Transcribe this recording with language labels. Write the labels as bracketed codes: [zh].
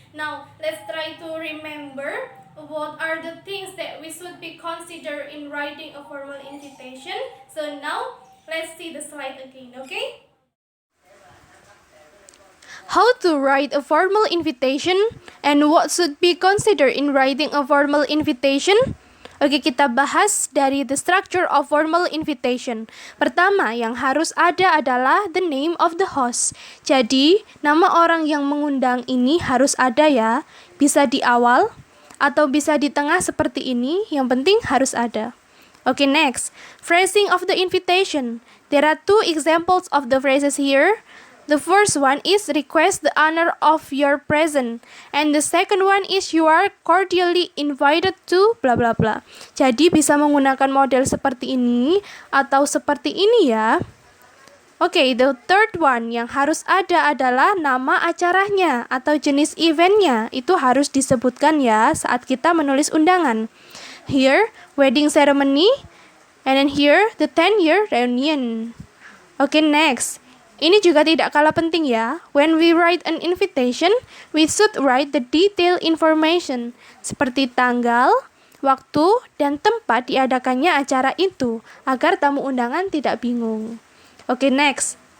[en] Now, let's try to remember what are the things that we should be consider in writing a formal invitation. So now, let's see the slide again, okay? How to write a formal invitation and what should be considered in writing a formal invitation? [id] Oke, kita bahas dari [en] the structure of formal invitation. [id] Pertama, yang harus ada adalah [en] the name of the host. [id] Jadi, nama orang yang mengundang ini harus ada ya. Bisa di awal atau bisa di tengah seperti ini, yang penting harus ada. Oke, [en] next. Phrasing of the invitation. There are two examples of the phrases here. The first one is request the honor of your presence, and the second one is you are cordially invited to bla bla bla. [id] Jadi bisa menggunakan model seperti ini atau seperti ini ya. Oke, [en] the third one [id] yang harus ada adalah nama acaranya atau jenis eventnya. Itu harus disebutkan ya saat kita menulis undangan. [en] Here, wedding ceremony, and then here, the 10-year reunion. Oke, next. [id] Ini juga tidak kalah penting ya. [en] When we write an invitation, we should write the detailed information [id] seperti tanggal, waktu, dan tempat diadakannya acara itu agar tamu undangan tidak bingung. [en] Oke, next.